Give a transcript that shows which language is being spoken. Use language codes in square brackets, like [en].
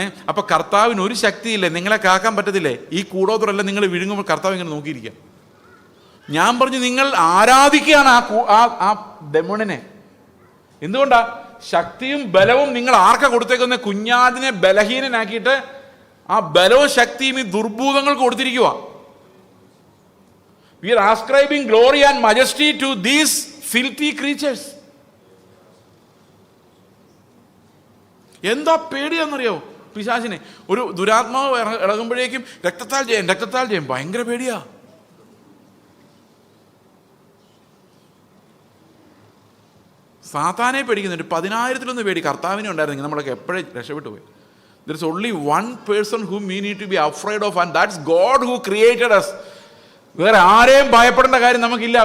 [ml] അപ്പം കർത്താവിന് ഒരു ശക്തിയില്ലേ, നിങ്ങളെ കാക്കാൻ പറ്റത്തില്ലേ? ഈ കൂടോത്രമല്ല നിങ്ങൾ വിഴുങ്ങുമ്പോൾ കർത്താവ് ഇങ്ങനെ നോക്കിയിരിക്കാം. ഞാൻ പറഞ്ഞു, നിങ്ങൾ ആരാധിക്കുകയാണ് ആ ഡെമോണിനെ. എന്തുകൊണ്ടാ? ശക്തിയും ബലവും നിങ്ങൾ ആർക്കാ കൊടുത്തേക്കുന്ന? കുഞ്ഞാടിനെ ബലഹീനനാക്കിയിട്ട് ആ ബലവും ശക്തിയും ഈ ദുർഭൂതങ്ങൾക്ക് കൊടുത്തിരിക്കുക. [en] We are ascribing glory and majesty to these filthy creatures. [ml] എന്താ പേടിയാണെന്നറിയോ പിശാചിനെ? ഒരു ദുരാത്മാവ് ഇളകുമ്പോഴേക്കും രക്തത്താൽ ജയം ഭയങ്കര പേടിയാ. സാത്താനെ പേടിക്കുന്നുണ്ട്. 10,000-ലൊന്ന് പേടി കർത്താവിനെ ഉണ്ടായിരുന്നെങ്കിൽ നമ്മളൊക്കെ എപ്പോഴേ രക്ഷപ്പെട്ടു പോയി. [en] There is only one person whom we need to be afraid of, and that's God who created us. [ml] വേറെ ആരെയും ഭയപ്പെടേണ്ട കാര്യം നമുക്കില്ല.